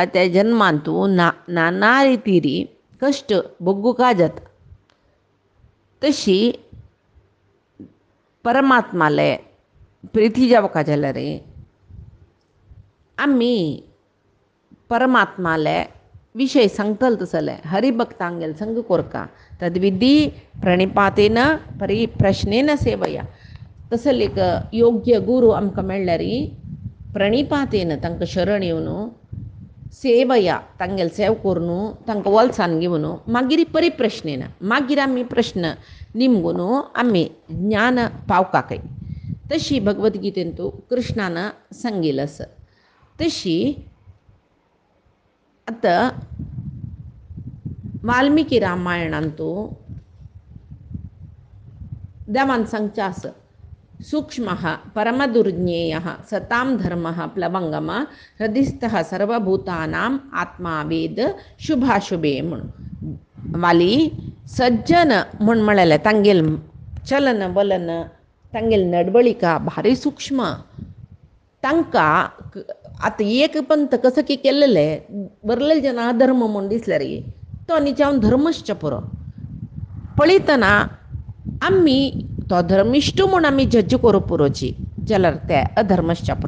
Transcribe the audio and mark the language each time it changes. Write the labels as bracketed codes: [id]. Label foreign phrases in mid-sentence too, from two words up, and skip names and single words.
[kok] त्या जन्मान तूं नाना रितीरी कश्ट भोगूका जाता. तशी परमात्माले प्रिती जावका जाल्यार आमी परमात्माले विशय सांगतले तसले हरिभक्तांगेल संग कोरका [sa] तद्विधी प्रणिपातेन परिप्रश्नेन सेवया. [kok] तसले एक योग्य गुरू आमकां मेळ्ळ्यार प्रणिपातेन तांकां शरण येवन सेवया तांगेल सेव करून तांकां वलसान घेवन मागीर परिप्रश्नेन मागीर आमी प्रश्न निमगून आमी ज्ञान पावकाकय. तशी भगवद्गीतेन तूं कृष्णान सांगिल्लें आसा. तशी आतां वाल्मिकी रामायणांत तूं देवान सांगचें आसा [sa] सूक्ष्मः परमदुर्ज्ञेयः सतां धर्मः प्लवंगम हृदिस्थः सर्वभूतानाम् आत्मा वेद शुभाशुभे [kok] म्हणून. वाली सज्जन म्हूण म्हळेलें तांगेल चलन वलन तांगेल नडवळिका भारी सूक्ष्म. तांकां आतां एक पंथ कसो की केल्लेले बरले जन अधर्म म्हूण दिसल्यार तो न्ही जावन धर्मश्च पुरो पळयतना आमी तो धर्मिश्ट म्हूण आमी जज करूं पुरोची जाल्यार ते अधर्मश्च पुरो.